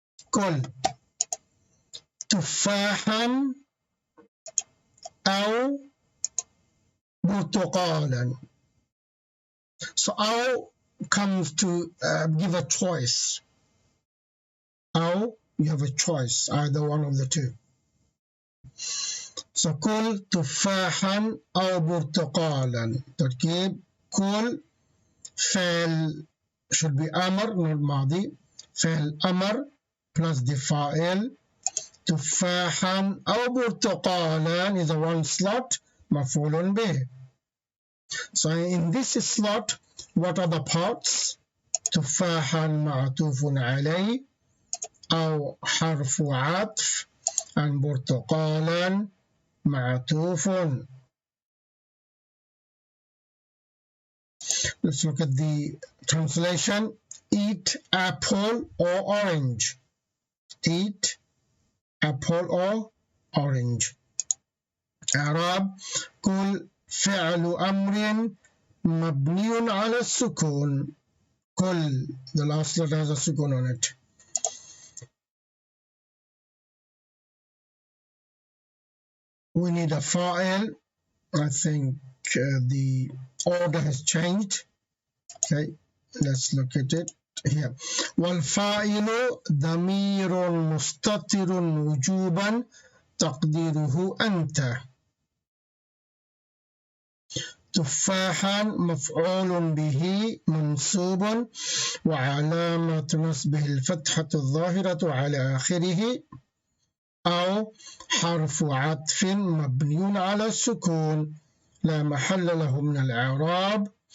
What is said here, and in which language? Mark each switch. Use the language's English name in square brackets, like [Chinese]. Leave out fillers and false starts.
[Arabic] Kul. تفاحا أو برتقالا. [English] So أو comes to give a choice. أو, you have a choice, either one of the two. [Arabic] So كل تفاحا أو برتقالا. تركيب كل فعل [English] should be [Arabic] أمر [English] not [Arabic] ماضي. فعل أمر [English] plus the [Arabic] فاعل. تفاحا أو برتقالا [English] is a one slot [Arabic] مفعول به. [English] So in this slot, what are the parts? [Arabic] تفاحا معطوف عليه أو حرف عطف and برتقالا معطوف. [English] Let's look at the translation. Eat apple or orange. Eat apple or orange. [Arabic] إعراب كل فعل أمر مبني على السكون. [English] كل, the last letter has a sukun on it. We need a fa'il. I think the order has changed. Okay, let's look at it here. [Arabic] والفاعل ضمير مستتر وجوبا تقديره أنت. تفاحا مفعول به منصوب وعلامة نصبه الفتحة الظاهرة على آخره أو حرف عطف مبني على السكون لا محل له من الإعراب.